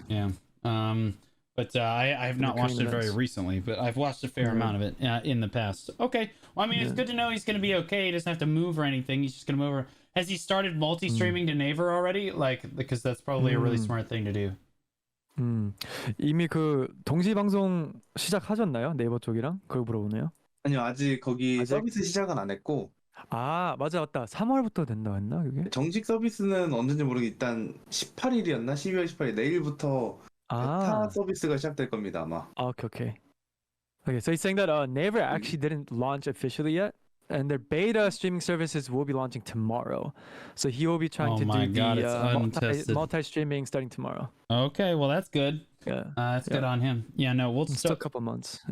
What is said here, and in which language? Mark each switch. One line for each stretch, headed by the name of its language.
English: Yeah. But I have not watched it very recently, but I've watched a fair amount of it in the past. Okay. Well, I mean, it's good to know he's going to be okay. He doesn't have to move or anything. He's just going to move over. Has he started multi-streaming to Naver already? Like, because that's probably a really smart thing to do.
Korean: 이미 그 동시 방송 시작하셨나요? 네이버 쪽이랑? 그걸 물어보네요. 아니요, 아직 거기 아직? 서비스 시작은 안 했고. 아, 맞아. 3월부터 된다고 했나, 그게? 정식 서비스는 언제인지 모르겠 일단 18일이었나? 12월 18일 내일부터 베타 서비스가 시작될 겁니다, 아마.
English: Okay. Okay, so he's saying that Naver actually didn't launch officially yet, and their beta streaming services will be launching tomorrow. So he will be trying to do the multi-streaming starting tomorrow. Okay, well that's good. Yeah, that's good on him. Yeah, no, we'll still a couple months.